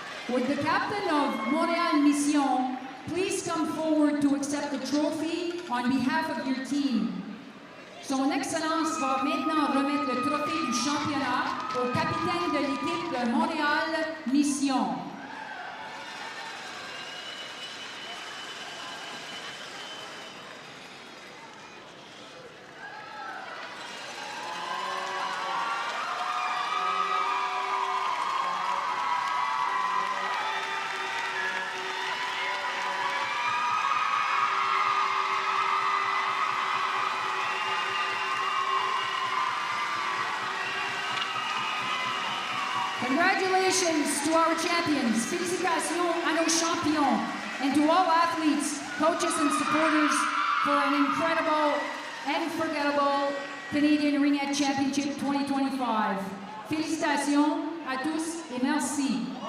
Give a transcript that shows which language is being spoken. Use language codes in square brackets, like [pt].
[en] Would the captain of Montréal Mission please come forward to accept the trophy on behalf of your team? [fr] Son Excellence va maintenant remettre le trophée du championnat au capitaine de l'équipe de Montréal Mission. [en] Congratulations to our champions. [fr] Félicitations à nos champions. [en] And to all athletes, coaches, and supporters for an incredible, unforgettable Canadian Ringette Championship 2025. [fr] Félicitations à tous et merci.